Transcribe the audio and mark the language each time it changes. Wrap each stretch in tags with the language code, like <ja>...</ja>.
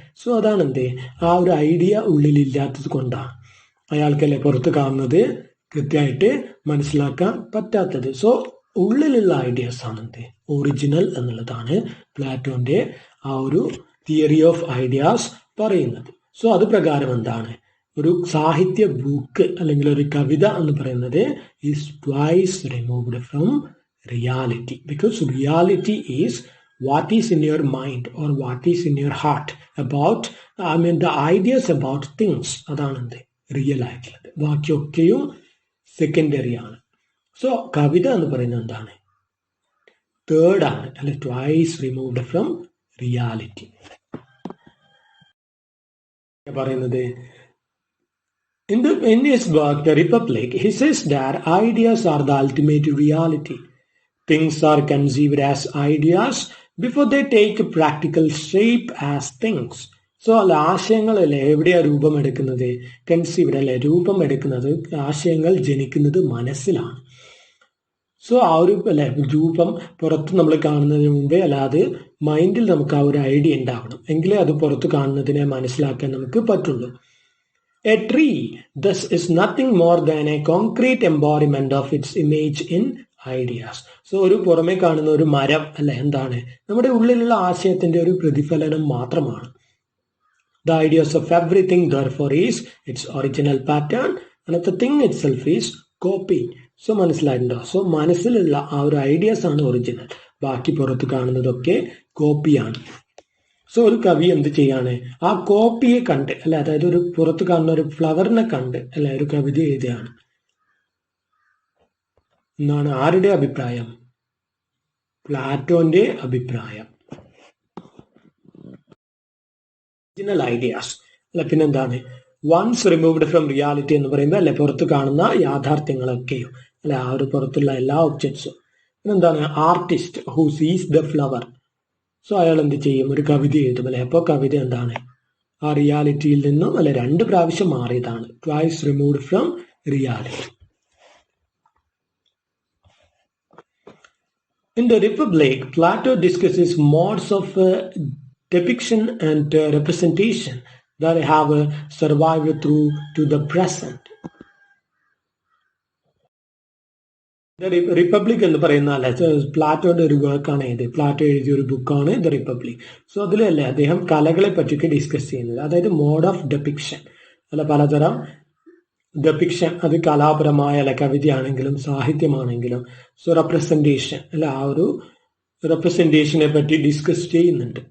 <ml>So അതാണ് എന്തേ ആ ഒരു ഐഡിയ ഉള്ളിലില്ലാത്തത് കൊണ്ടാണ് അയാൾക്കല്ലേ പുറത്ത് കാണുന്നത് കൃത്യമായിട്ട് മനസ്സിലാക്കാൻ പറ്റാത്തത്. സോ ഉള്ളിലുള്ള ഐഡിയാസ് ആണ് എന്ത് ഒറിജിനൽ എന്നുള്ളതാണ് പ്ലാറ്റോന്റെ ആ ഒരു തിയറി ഓഫ് ഐഡിയാസ് പറയുന്നത്. സോ അത് പ്രകാരം എന്താണ് ഒരു സാഹിത്യ ബുക്ക് അല്ലെങ്കിൽ ഒരു കവിത എന്ന് പറയുന്നത്</ml> <en>Is twice removed from reality, because reality is what is in your mind or what is in your heart about the ideas about things.</en> <ml>അതാണ് എന്ത് റിയൽ ആയിട്ടുള്ളത്. ബാക്കിയൊക്കെയും സെക്കൻഡറി ആണ്. സോ കവിത എന്ന് പറയുന്നത് എന്താണ്? തേർഡ് ആണ് അല്ലെ</ml> <en>twice removed from reality</en> <ml>പറയുന്നത്.</ml> <en>In his book The Republic, he says that ideas are the ultimate reality. Things are conceived as ideas before they take practical shape as things.</en> <ml>So അല്ല ആശയങ്ങളല്ലേ എവിടെയാ രൂപം എടുക്കുന്നത്? Conceived അല്ലെ രൂപം എടുക്കുന്നത്, ആശയങ്ങൾ ജനിക്കുന്നത് മനസ്സിലാണ്. സോ ആ ഒരു അല്ലെ രൂപം പുറത്ത് നമ്മൾ കാണുന്നതിന് മുമ്പേ അല്ലാതെ മൈൻഡിൽ നമുക്ക് ആ ഒരു ഐഡിയ ഉണ്ടാവണം, എങ്കിലേ അത് പുറത്ത് കാണുന്നതിനെ മനസ്സിലാക്കാൻ നമുക്ക് പറ്റുള്ളൂ.</ml> <en>A tree, thus, is nothing more than a concrete embodiment of its image in ideas.</en> <ml>So ഒരു പുറമെ കാണുന്ന ഒരു മരം അല്ല എന്താണ്? നമ്മുടെ ഉള്ളിലുള്ള ആശയത്തിന്റെ ഒരു പ്രതിഫലനം മാത്രമാണ്.</ml> <en>The ideas of everything therefore is its original pattern and the thing itself is copy.</en> <ml>So മനസ്സിലായിട്ടുണ്ടോ? So മനസ്സിലുള്ള ആ ഒരു ഐഡിയാസ് ആണ് ഒറിജിനൽ, ബാക്കി പുറത്ത് കാണുന്നതൊക്കെ കോപ്പിയാണ്. സോ ഒരു കവി എന്ത് ചെയ്യാണ്? ആ കോപ്പിയെ കണ്ട് അല്ലെ, അതായത് ഒരു പുറത്ത് കാണുന്ന ഒരു ഫ്ലവറിനെ കണ്ട് അല്ലെ ഒരു കവിത എഴുതുകയാണ് എന്നാണ് ആരുടെ അഭിപ്രായം? പ്ലാറ്റോന്റെ അഭിപ്രായം. ഒറിജിനൽ ഐഡിയാസ് അല്ലെ. പിന്നെന്താണ്</ml> <en>once removed from reality</en> <ml>എന്ന് പറയുമ്പോൾ അല്ലെ പുറത്ത് കാണുന്ന യാഥാർത്ഥ്യങ്ങളൊക്കെയും അല്ലെ ആ ഒരു പുറത്തുള്ള എല്ലാ ഒബ്ജക്ട്സും. പിന്നെന്താണ്</ml> <en>Artist who sees the flower.</en> <ml>സോ അയാൾ എന്ത് ചെയ്യും? ഒരു കവിത എഴുതും അല്ലെ. അപ്പോൾ കവിത എന്താണ്? ആ റിയാലിറ്റിയിൽ നിന്നും അല്ലെ 2 പ്രാവശ്യം മാറിയതാണ്.</ml> <en>Twice removed from reality. In the Republic, Plato discusses modes of depiction and representation that have survived through to the present.</en> <ml>Republic എന്ന് പറയുന്ന അല്ലെ പ്ലാറ്റോയുടെ ഒരു വർക്കാണ് ഇത്. പ്ലാറ്റോ എഴുതിയ ഒരു ബുക്കാണ് ദ റിപ്പബ്ലിക്. സോ അതിലല്ലേ അദ്ദേഹം കലകളെ പറ്റിയൊക്കെ ഡിസ്കസ് ചെയ്യുന്നത്. അതായത് മോഡ് ഓഫ് ഡെപിക്ഷൻ അല്ല, പലതരം ഡെപിക്ഷൻ, അത് കലാപരമായ അല്ല കവിതയാണെങ്കിലും സാഹിത്യമാണെങ്കിലും സോ റെപ്രസെന്റേഷൻ അല്ല, ആ ഒരു റെപ്രസെന്റേഷനെ പറ്റി ഡിസ്കസ് ചെയ്യുന്നുണ്ട്.</ml>